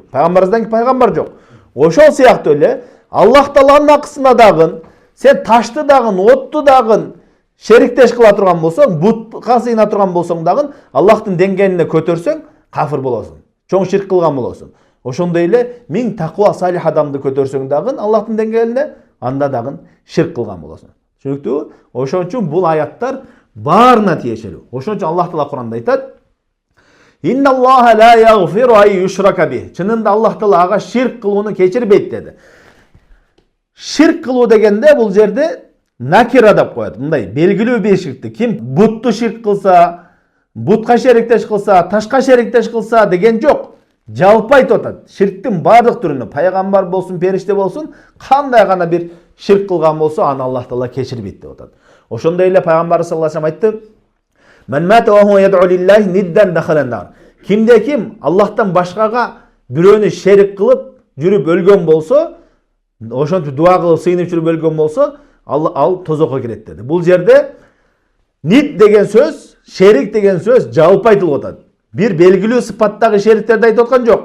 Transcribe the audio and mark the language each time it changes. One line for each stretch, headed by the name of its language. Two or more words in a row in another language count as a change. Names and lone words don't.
Kyrgyz: Пайгамбарыбыздан кийин пайгамбар жок. Ошол сыяктуу эле Аллах Тааланын акысына дагы, сен ташты дагы, отту дагы шериктеш кыла турган болсоң, бутка сыйына турган болсоң дагы, Аллахтын деңгээлине көтөрсөң, кафыр болосуң. Чоң ширк кылган болосуң. Ошондой эле миң таква салих адамды көтөрсөң дагы Аллахтын деңгээлинде, анда дагы ширк кылган болосуң. Түшүнүктүүбү? Ошон үчүн бул аяттар баарына тиешелүү. Ошон үчүн Аллах Таала Куранда айтат:
Arabic: "إن الله لا يغفر أن يشرك به."
Kyrgyz: Чынында Аллах Таала ага ширк кылууну кечирбейт деди. Ширк кылуу дегенде бул жерде накира деп коет. Мындай белгилүү бир ширкти. Ким бутту ширк кылса, бутка шериктеш кылса, ташка шериктеш кылса деген жок. Жалпы айтып атат. Ширктин бардык түрүнө, пайгамбар болсун, периште болсун, кандай гана бир ширк кылган болсо, аны Аллах Таала кечирбейт деп атат. Ошондой эле пайгамбар
Arabic: صلى الله عليه وسلم
Kyrgyz: айтты:
Arabic: "من مات وهو يدعو لله ندا دخل النار."
Kyrgyz: Кимде ким Аллахтан башкага бирөөнү шерик кылып жүрүп өлгөн болсо, ошентип дуа кылып сыйынып жүрүп өлгөн болсо, ал тозокко кирет деди. Бул жерде нид деген сөз, шерик деген сөз жалпы айтылып атат. Бир белгилүү сыпаттагы шериктерди айтып аткан жок.